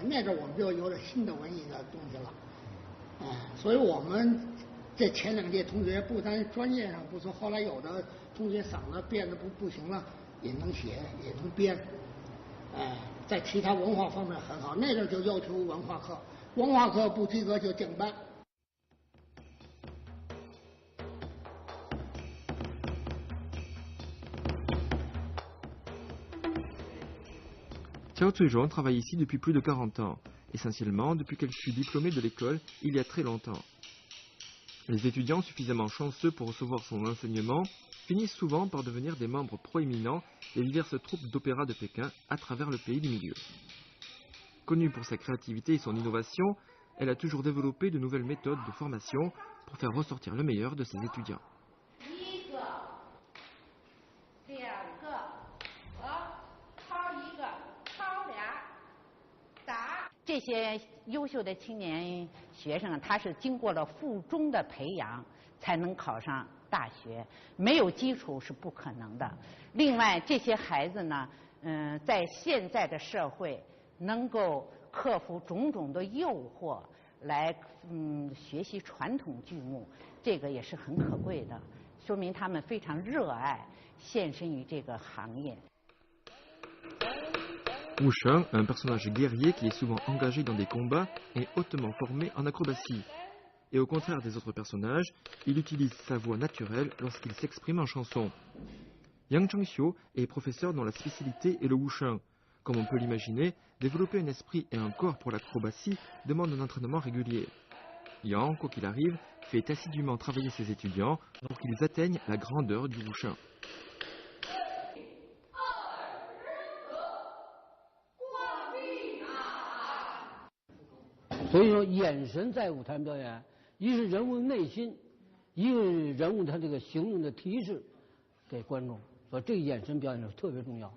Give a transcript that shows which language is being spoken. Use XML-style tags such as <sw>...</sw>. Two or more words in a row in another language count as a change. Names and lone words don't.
<zh>那时候我们就有点新的文艺的东西了，所以我们。这前两届同学不单专业上不错，后来有的同学嗓子变得不行了，也能写，也能编， 在其他文化方面很好，那阵就要求文化课，文化课不及格就降班。</zh> <fr>Chao Tzu-Juan travaille ici depuis plus de 40 ans, essentiellement depuis qu'elle fut diplômée de l'école il y a très longtemps. Les étudiants suffisamment chanceux pour recevoir son enseignement finissent souvent par devenir des membres proéminents des diverses troupes d'opéra de Pékin à travers le pays du milieu. Connue pour sa créativité et son innovation, elle a toujours développé de nouvelles méthodes de formation pour faire ressortir le meilleur de ses étudiants.</fr> <zh>这些优秀的青年学生，他是经过了附中的培养，才能考上大学，没有基础是不可能的。另外，这些孩子呢，在现在的社会能够克服种种的诱惑，来学习传统剧目，这个也是很可贵的，说明他们非常热爱，献身于这个行业。</zh> <fr>Wu Sheng, un personnage guerrier qui est souvent engagé dans des combats, est hautement formé en acrobatie. Et au contraire des autres personnages, il utilise sa voix naturelle lorsqu'il s'exprime en chanson. Yang Changxiu est professeur dont la spécialité est le wusheng. Comme on peut l'imaginer, développer un esprit et un corps pour l'acrobatie demande un entraînement régulier. Yang, quoi qu'il arrive, fait assidûment travailler ses étudiants pour qu'ils atteignent la grandeur du wusheng.</fr> <zh>所以说，眼神在舞台表演，一是人物内心，一个人物他这个行动的提示给观众，所以这个眼神表演是特别重要。</zh>